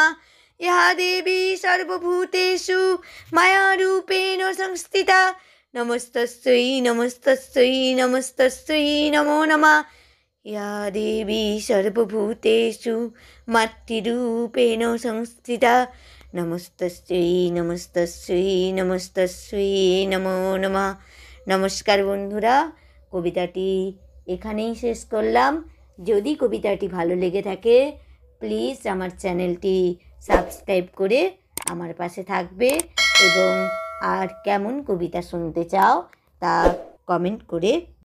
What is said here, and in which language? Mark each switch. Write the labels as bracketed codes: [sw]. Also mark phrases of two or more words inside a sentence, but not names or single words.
[sa] या देवी सर्वभूतेषु मायारूपेण संस्थिता, नमस्तस्यै नमस्तस्यै नमस्तस्यै नमो नमः। या देवी सर्वभूतेषु मातृरूपेण संस्थिता, नमस्तस्यै नमस्तस्यै नमस्तस्यै नमो नमः। [bn] নমস্কার বন্ধুরা, কবিতাটি এখানেই শেষ করলাম। যদি কবিতাটি ভালো লেগে থাকে প্লিজ আমার চ্যানেলটি সাবস্ক্রাইব করে আমার পাশে থাকবে এবং আর কেমন কবিতা শুনতে চাও তা কমেন্ট করে